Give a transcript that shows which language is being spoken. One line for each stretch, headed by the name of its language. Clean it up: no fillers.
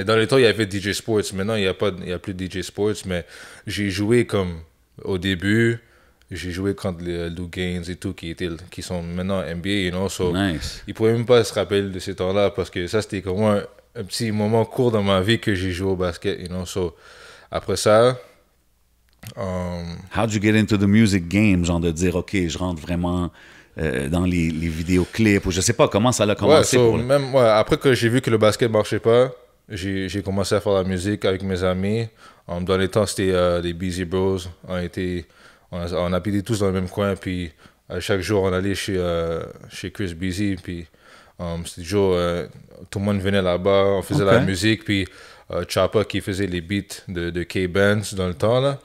French: Et dans les temps, il y avait DJ Sports. Maintenant, il y a plus de DJ Sports, mais j'ai joué comme au début. J'ai joué contre les Lou Gaines et tout, qui sont maintenant NBA, you know.
English: So, Nice.
French: ils pouvaient même pas se rappeler de ces temps-là parce que ça, c'était comme un petit moment court dans ma vie que j'ai joué au basket, you know. So, après ça,
English: How'd you get into the music game?
French: Genre de dire, OK, je rentre vraiment dans les vidéoclips, ou je sais pas comment ça a commencé. ouais, so, même, après que j'ai vu que le basket marchait pas, j'ai commencé à faire la musique avec mes amis. Dans les temps, c'était les Beezy Bros. On habitait tous dans le même coin, puis chaque jour, on allait chez Chris Beezy, puis c'était toujours, tout le monde venait là-bas, on faisait la musique, puis Choppa qui faisait les beats de K-Benz dans le temps, là.